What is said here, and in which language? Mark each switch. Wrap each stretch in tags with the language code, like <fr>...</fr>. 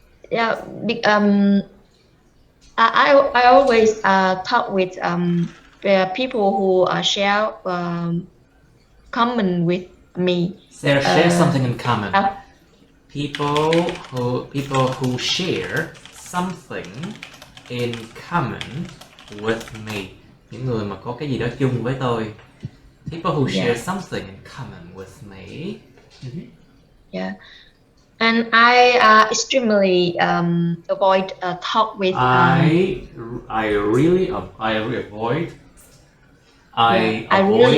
<en>Yeah. I always talk with people who share common with me. Share something in common. People who share something in common with me.</en> <vi>Những người mà có cái gì đó chung với tôi.</vi> <en>People who share something in common with me. Yeah. And I extremely avoid talk with. I really avoid. I really</en>